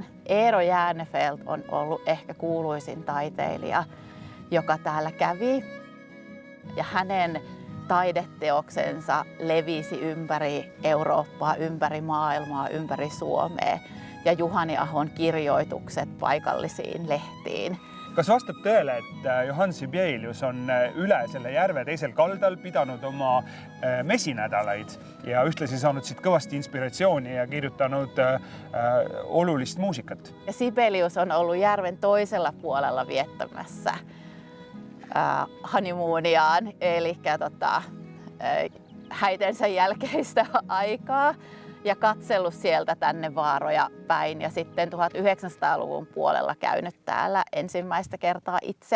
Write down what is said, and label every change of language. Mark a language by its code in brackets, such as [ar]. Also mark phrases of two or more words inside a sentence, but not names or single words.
[fi] Eero Järnefelt on ollut ehkä kuuluisin taiteilija, joka täällä kävi. Ja hänen taideteoksensa levisi ympäri Eurooppaa, ympäri maailmaa, ympäri Suomea. Ja Juhani Ahon kirjoitukset paikallisiin lehtiin. [et] Kas vastab tõele, et Johann Sibelius on üle selle järve teisel kaldal pidanud oma mesinädalaid ja ühtlasi saanud siit kõvasti inspiratsiooni ja kirjutanud olulist muusikat? [fi] Ja Sibelius on ollut järven toisella puolella viettämässä honeymooniaan, eli häitensä jälkeistä aikaa. Ja katsellut sieltä tänne vaaroja päin ja sitten 1900-luvun puolella käynyt täällä ensimmäistä kertaa itse.